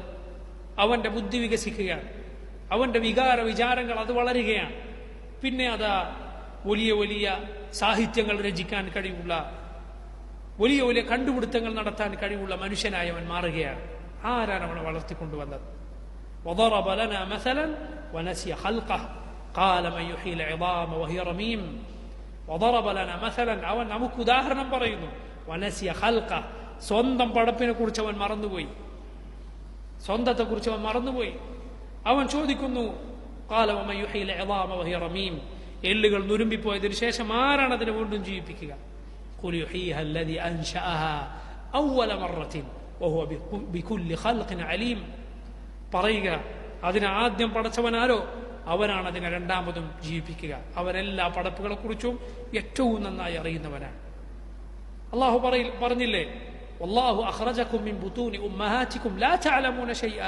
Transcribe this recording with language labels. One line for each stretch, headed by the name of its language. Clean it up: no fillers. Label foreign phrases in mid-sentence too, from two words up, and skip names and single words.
Malayalam: അവന്റെ ബുദ്ധി വികസിക്കുകയാണ്, അവന്റെ വിചാരങ്ങൾ അത് വളരുകയാണ്. പിന്നെ അതാ വലിയ വലിയ സാഹിത്യങ്ങൾ രചിക്കാൻ കഴിവുള്ള, വലിയ വലിയ കണ്ടുപിടുത്തങ്ങൾ നടത്താൻ കഴിവുള്ള മനുഷ്യനായി അവൻ മാറുകയാണ്. ആരാണ് അവനെ വളർത്തിക്കൊണ്ടുവന്നത്?
Arabic: وضرب لنا مثلا ونسي خلقه قال من يحيي العظام وهي رميم. وضرب لنا مثلا,
Malayalam: അവൻ നമുക്ക് ഉദാഹരണം പറയുന്നു.
Arabic: ونسي خلقه,
Malayalam: സ്വന്തം പടപ്പിനെ കുറിച്ച് അവൻ മറന്നുപോയി, സ്വന്തത്തെ കുറിച്ച് അവൻ മറന്നുപോയി. അവൻ ചോദിക്കുന്നു,
Arabic: قال ومن يحيي العظام وهي رميم,
Malayalam: എല്ലുകൾ നുരുമ്പിപ്പോയതിനു ശേഷം ആരാണ് അതിനെ വീണ്ടും ജീവിപ്പിക്കുക?
Arabic: قل يحييها الذي أنشأها أول مرة وهو بكل خلق عليم.
Malayalam: പറയുക, അതിനെ ആദ്യം പടച്ചവനാരോ അവനാണ് അതിനെ രണ്ടാമതും ജീവിപ്പിക്കുക. അവരെല്ലാ പടപ്പുകളെ കുറിച്ചും ഏറ്റവും നന്നായി അറിയുന്നവനാണ്. അള്ളാഹു പറഞ്ഞില്ലേ,
Arabic: والله أخرجكم من بطون أمهاتكم لا تعلمون شيئا.